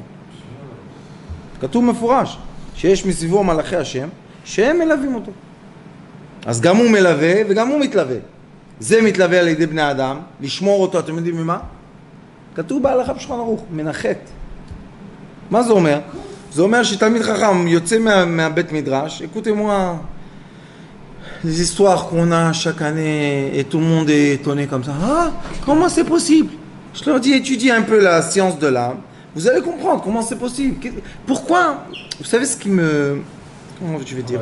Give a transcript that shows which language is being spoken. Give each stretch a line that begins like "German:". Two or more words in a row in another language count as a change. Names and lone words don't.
Hebrew: כתוב מפורש, שיש מסביבו מלאכי השם, שהם מלווים אותו. אז גם הוא מלווה וגם הוא מתלווה. זה מתלווה על ידי בני אדם, לשמור אותו, אתם יודעים ממה? כתוב בהלכה בשולחן ערוך, מנחת. מה זה אומר? זה אומר שתלמיד חכם יוצא מהבית מדרש,
French: écoutez-moi, les histoires qu'on a chaque année et tout le monde est étonné comme ça. Ah, comment c'est possible? Je leur dis, étudiez un peu la science de l'âme. Vous allez comprendre comment c'est possible. Pourquoi? Vous savez ce qui me... Comment je vais dire?